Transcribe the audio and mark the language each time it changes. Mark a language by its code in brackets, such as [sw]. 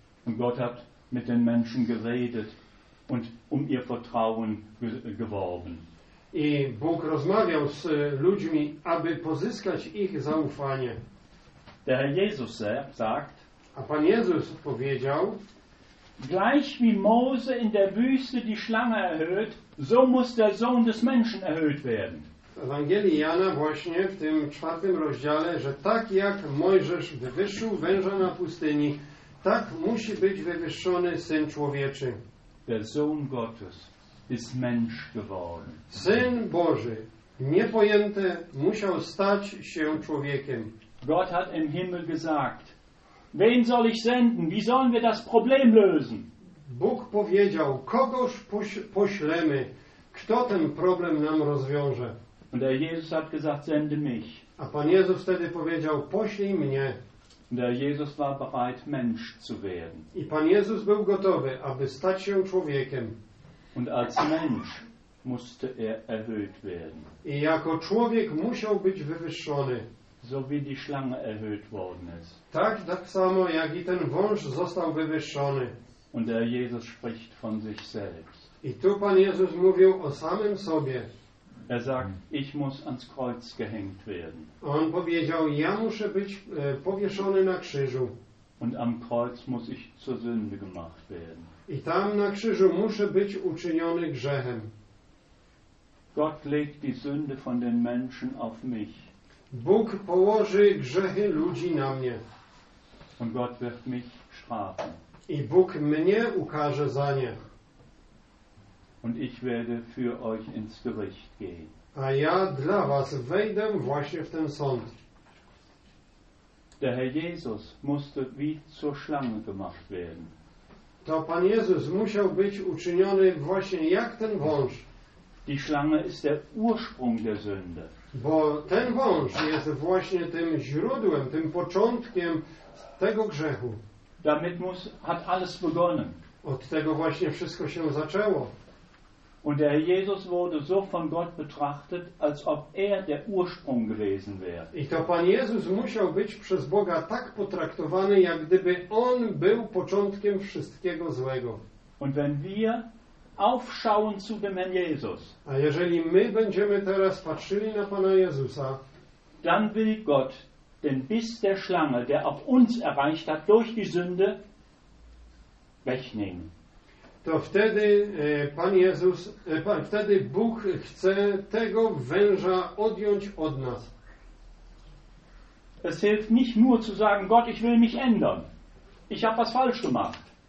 [de] Und Gott hat mit den Menschen geredet und ihr Vertrauen geworben. [pl] I Bóg rozmawiał z ludźmi, aby pozyskać ich zaufanie. [de] Der Herr Jesus sagt, [pl] a Pan Jezus powiedział, [de] gleich wie Mose in der Wüste die Schlange erhöht, so muss der Sohn des Menschen erhöht werden. [pl] W Ewangelii Jana właśnie w tym czwartym rozdziale, że tak jak Mojżesz wywyższył węża na pustyni, tak musi być wywyższony Syn Człowieczy. [de] Der Sohn Gottes ist Mensch geworden. [pl] Syn Boży, niepojęty, musiał stać się człowiekiem. [de] Gott hat im Himmel gesagt, wen soll ich senden? Wie sollen wir das Problem lösen? [pl] Bóg powiedział, kogoż poślemy? Kto ten problem nam rozwiąże? [de] Und der Jesus hat gesagt, sende mich. [pl] A Pan Jezus wtedy powiedział, poślij mnie. [de] Und der Jesus war bereit, Mensch zu werden. [pl] I Pan Jezus był gotowy, aby stać się człowiekiem. [de] Und als Mensch musste erhöht werden. [pl] I jako człowiek musiał być wywyższony. [de] So wie die Schlange erhöht worden ist. [pl] Tak samo jak i ten wąż został wywyższony. [de] Und der Jesus spricht von sich selbst. [pl] I tu Pan Jezus mówił o samym sobie. [de] Er sagt, ich muss ans Kreuz gehängt werden. [pl] On powiedział, ja muszę być powieszony na krzyżu. [de] Und am Kreuz muss ich zur Sünde gemacht werden. [pl] I tam na krzyżu muszę być uczyniony grzechem. [de] Gott legt die Sünde von den Menschen auf mich. [pl] Bóg położy grzechy ludzi na mnie. [de] Und Gott wird mich strafen. [pl] I Bóg mnie ukaże za nie. [de] Und ich werde für euch ins Gericht gehen. [pl] A ja dla was wejdę właśnie w ten sąd. [de] Der Herr Jesus musste wie zur Schlange gemacht werden. [pl] To Pan Jezus musiał być uczyniony właśnie jak ten wąż. [de] Die Schlange ist der Ursprung der Sünde. [pl] Bo ten wąż jest właśnie tym źródłem, tym początkiem tego grzechu. [de] Damit muss, hat alles begonnen. [pl] Od tego właśnie wszystko się zaczęło. [de] Und der Jesus wurde so von Gott betrachtet, als ob der Ursprung gewesen wäre. [pl] I to Pan Jezus musiał być przez Boga tak potraktowany, jak gdyby On był początkiem wszystkiego złego. [de] Und wenn wir aufschauen zu dem Herrn Jesus, [pl] a jeżeli my będziemy teraz patrzyli na Pana Jezusa, [de] dann will Gott den Biss der Schlange, der auf uns erreicht hat, durch die Sünde, wegnehmen. [pl] To wtedy Pan Jezus, wtedy Bóg chce tego węża odjąć od nas. [de] Es hilft nicht nur zu sagen, Gott, ich will mich ändern. Ich habe was falsch gemacht.